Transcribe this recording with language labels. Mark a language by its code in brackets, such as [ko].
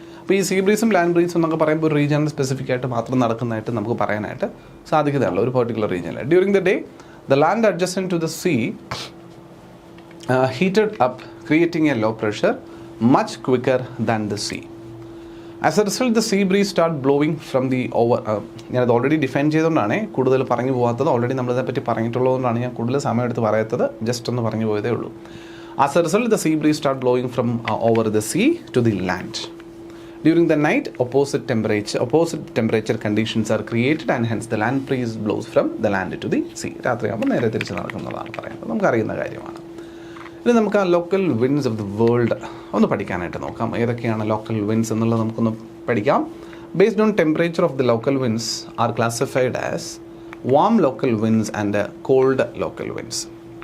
[ml] അപ്പോൾ ഈ see ബ്രീസും land ബ്രീസും എന്നൊക്കെ പറയുമ്പോൾ ഒരു റീജിയനിൽ സ്പെസിഫിക് ആയിട്ട് മാത്രം നടക്കുന്നതായിട്ട് നമുക്ക് പറയാനായിട്ട് സാധിക്കുന്നതല്ല. ഒരു പെർട്ടിക്കുലർ റീജിയനിൽ [en] During the day the land adjacent to the sea heated up, creating a low pressure much quicker than the sea. As a result, the sea breeze start blowing from the over. [ml] ഞാനത് already define ചെയ്തുകൊണ്ടാണ് കൂടുതൽ പറഞ്ഞു പോകാത്തത്. Already നമ്മളിതേപ്പറ്റി പറഞ്ഞിട്ടുള്ളതുകൊണ്ടാണ് ഞാൻ കൂടുതൽ സമയം എടുത്ത് പറയാത്തത്. ജസ്റ്റ് ഒന്ന് പറഞ്ഞു പോയതേ ഉള്ളൂ. [en] As a result, the sea breeze start blowing from over the sea to the land. During the night, opposite temperature conditions are created and hence the land breeze blows from the land to the sea. [ml] രാത്രിയാകുമ്പോൾ നേരെ തിരിച്ച് നടക്കുന്നതാണ് പറയുന്നത്. നമുക്കറിയുന്ന കാര്യമാണ്. ഇനി നമുക്ക് ആ [en] local winds of the world [ml] ഒന്ന് പഠിക്കാനായിട്ട് നോക്കാം. ഏതൊക്കെയാണ് ലോക്കൽ വിൻഡ്സ് എന്നുള്ളത് നമുക്കൊന്ന് പഠിക്കാം. [en] Based on temperature of the local winds are classified as warm local winds and cold local winds.